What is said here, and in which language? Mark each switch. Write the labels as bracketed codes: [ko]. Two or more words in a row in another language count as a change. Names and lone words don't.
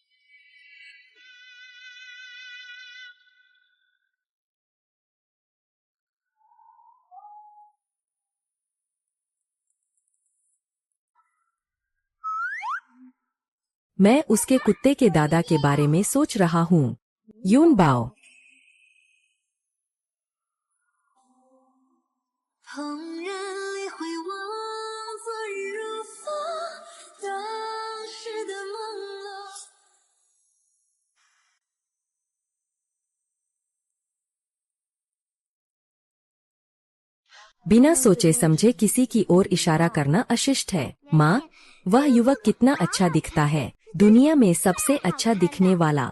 [hi] मैं उसके कुत्ते के दादा के बारे में सोच रहा हूँ। यून बाओ। [zh] 怦然里回望，昨日如风，当时的朦胧。 [hi] बिना सोचे समझे किसी की ओर इशारा करना अशिष्ट है। माँ, वह युवक कितना अच्छा दिखता है। दुनिया में सबसे अच्छा दिखने वाला।